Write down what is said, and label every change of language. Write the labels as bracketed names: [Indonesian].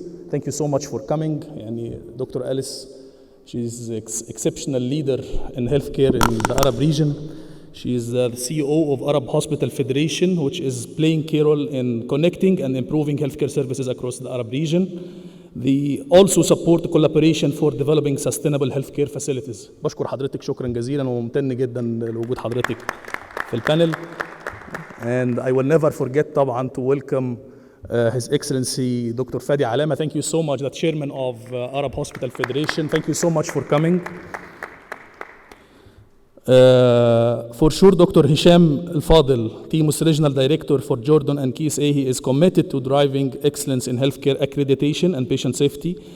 [English] Thank you so much for coming. Dr. Alice, she's an exceptional leader in healthcare in the Arab region. She is the CEO of Arab Hospital Federation, which is playing a role in connecting and improving healthcare services across the Arab region. They also support collaboration for developing sustainable healthcare facilities. [Arabic] بشكر حضرتك شكرا جزيلا وممتن جدا لوجود حضرتك في البانل. [English] And I will never forget طبعا to welcome His Excellency Dr. Fadi Alama. Thank you so much, the Chairman of Arab Hospital Federation. Thank you so much for coming. For sure, Dr. Hisham Al-Fadil, TMUS Regional Director for Jordan and KSA, he is committed to driving excellence in healthcare accreditation and patient safety.